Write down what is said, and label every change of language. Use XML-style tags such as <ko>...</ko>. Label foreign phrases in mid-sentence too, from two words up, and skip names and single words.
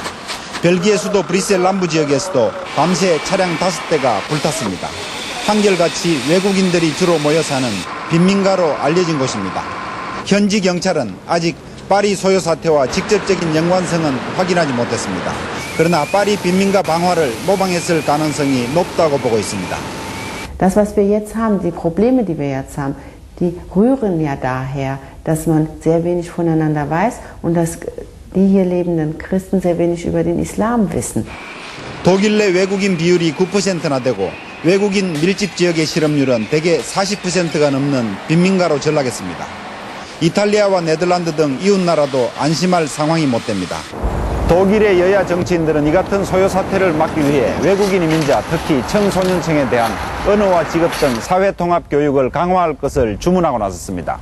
<ko>벨기에 수도 브뤼셀 남부 지역에서도 밤새 차량 5대가 불탔습니다. 한결같이 외국인들이 주로 모여 사는 빈민가로 알려진 곳입니다. 현지 경찰은 아직 파리 소요 사태와 직접적인 연관성은 확인하지 못했습니다. 그러나 파리 빈민가 방화를 모방했을 가능성이 높다고 보고 있습니다.</ko> <de>Das, was wir jetzt haben, die Probleme, die wir jetzt haben, die rühren ja daher, dass man sehr wenig voneinander weiß und dass die hier lebenden Christen sehr wenig über den Islam wissen.</de> <ko>독일 내 외국인 비율이 9%나 되고 외국인 밀집 지역의 실업률은 대개 40%가 넘는 빈민가로 전락했습니다. 이탈리아와 네덜란드 등 이웃나라도 안심할 상황이 못 됩니다. 독일의 여야 정치인들은 이 같은 소요 사태를 막기 위해 외국인 이민자, 특히 청소년층에 대한 언어와 직업 등 사회통합 교육을 강화할 것을 주문하고 나섰습니다.</ko>